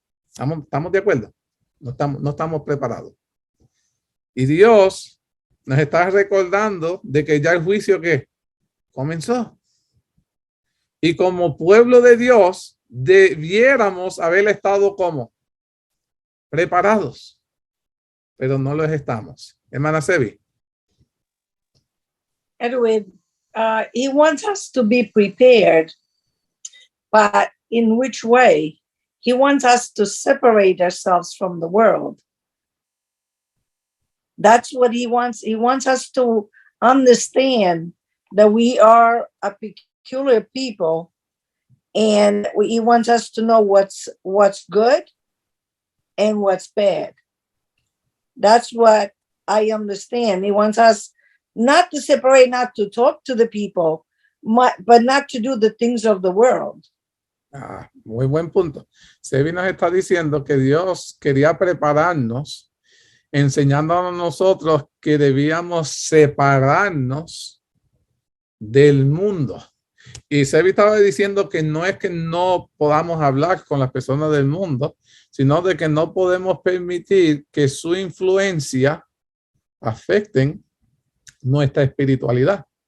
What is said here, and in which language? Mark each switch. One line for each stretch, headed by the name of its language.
Spanish: ¿Estamos de acuerdo? No estamos preparados. Y Dios nos está recordando de que ya el juicio que comenzó. Y como pueblo de Dios, debiéramos haber estado como preparados, pero no los estamos. Hermana Sebi.
English: Edwin, he wants us to be prepared, but in which way? He wants us to separate ourselves from the world. That's what he wants. He wants us to understand that we are a peculiar people, and he wants us to know what's good and what's bad. That's what I understand. He wants us not to separate, not to talk to the people, but not to do the things of the world.
Spanish: Ah, muy buen punto. Sebi nos está diciendo que Dios quería prepararnos, enseñándonos a nosotros que debíamos separarnos del mundo. Y Sebi estaba diciendo que no es que no podamos hablar con las personas del mundo, sino de que no podemos permitir que su influencia afecten nuestra espiritualidad.